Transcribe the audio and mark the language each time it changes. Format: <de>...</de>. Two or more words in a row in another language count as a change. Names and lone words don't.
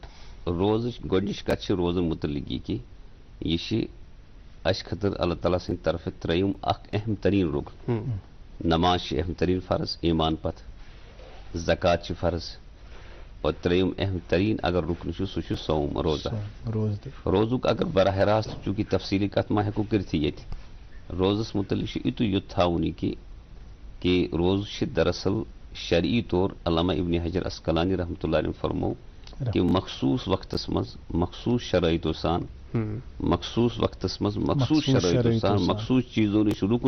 <ks>روزٕچ گۄڈنِچ کتھ چھِ روزن مُتعلق یہِ کہِ یہِ چھِ اَسہِ خٲطرٕ اللہ تعالیٰ سٕنٛدِ طرفہٕ ترٛیِم اکھ اہم تریٖن رُکُن نماز چھِ اہم تریٖن فرض ایمان پتہٕ زکات چھِ فرض اور ترٛیِم اہم تریٖن اگر رُکُن چھُ سُہ چھُ صوم روزہ روزُک اگر براہ راست چوٗنٛکہِ تفصیٖلی کتھ ما ہٮ۪کو کٔرتھٕے ییٚتہِ روزس مُتعلق چھُ یُتُے یوت تھاوُن یہِ کہِ روزٕ چھِ دراصل شرعی طور علامہ ابن حجر اسقلانی رحمتہ اللہ علیہ فرمو کہِ مخصوٗص وقتس منٛز مخصوٗص شرٲیطو سان مخصوٗص وقتس منٛز مخصوٗص شرٲیطو سان مخصوٗص چیٖزو نِش</ks>